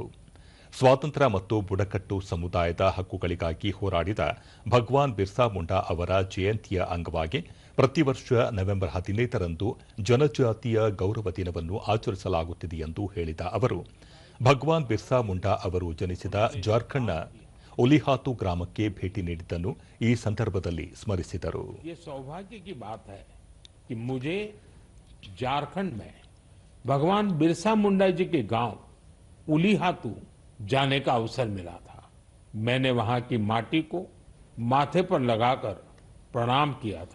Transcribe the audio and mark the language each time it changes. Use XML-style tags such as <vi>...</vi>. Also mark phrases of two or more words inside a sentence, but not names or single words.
<kn>ಸ್ವಾತಂತ್ರ್ಯ ಮತ್ತು ಬುಡಕಟ್ಟು ಸಮುದಾಯದ ಹಕ್ಕುಗಳಿಗಾಗಿ ಹೋರಾಡಿದ ಭಗವಾನ್ ಬಿರ್ಸಾ ಮುಂಡಾ ಅವರ ಜಯಂತಿಯ ಅಂಗವಾಗಿ ಪ್ರತಿ ವರ್ಷ ನವೆಂಬರ್ 15ರಂದು ಜನಜಾತಿಯ ಗೌರವ ದಿನವನ್ನು ಆಚರಿಸಲಾಗುತ್ತಿದೆ ಎಂದು ಹೇಳಿದ ಅವರು, ಭಗವಾನ್ ಬಿರ್ಸಾ ಮುಂಡಾ ಅವರು ಜನಿಸಿದ ಜಾರ್ಖಂಡ್ನ ಉಲಿಹಾತು ಗ್ರಾಮಕ್ಕೆ ಭೇಟಿ ನೀಡಿದ್ದನ್ನು ಈ ಸಂದರ್ಭದಲ್ಲಿ ಸ್ಮರಿಸಿದರು.</kn> <hi>झारखंड में भगवान बिरसा मुंडा जी के गांव उलीहातू जाने का अवसर मिला था. मैंने वहां की माटी को माथे पर लगाकर प्रणाम किया था.</hi>